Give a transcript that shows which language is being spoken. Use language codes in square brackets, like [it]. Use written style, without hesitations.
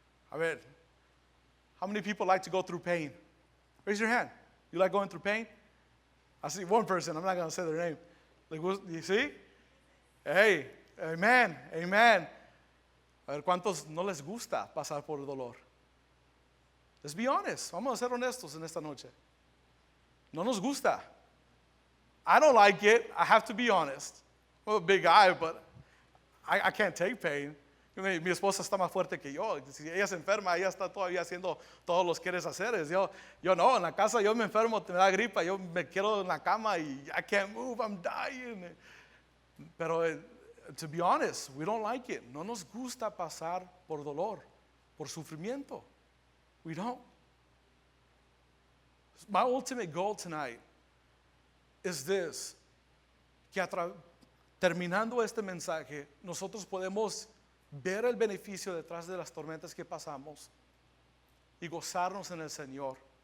[es] A ver, [en] how many people like to go through pain? Raise your hand. You like going through pain? I see one person, I'm not going to say their name. Like, you see? Hey, amen, amen. [es] A ver, ¿cuántos no les gusta pasar por el dolor? [en] Let's be honest. [es] Vamos a ser honestos en esta noche. No nos gusta. [en] I don't like it. I have to be honest. I'm a big guy, but I can't take pain. [es] Mi esposa está más fuerte que yo. Si ella se enferma, ella está todavía haciendo todos los quieres haceres. Yo no, en la casa yo me enfermo, me da gripa, yo me quedo en la cama y [en] I can't move, I'm dying. [es] Pero [en] to be honest, we don't like it. [es] No nos gusta pasar por dolor, por sufrimiento. [en] We don't. My ultimate goal tonight is this, [es] que terminando este mensaje, nosotros podemos ver el beneficio detrás de las tormentas que pasamos y gozarnos en el Señor.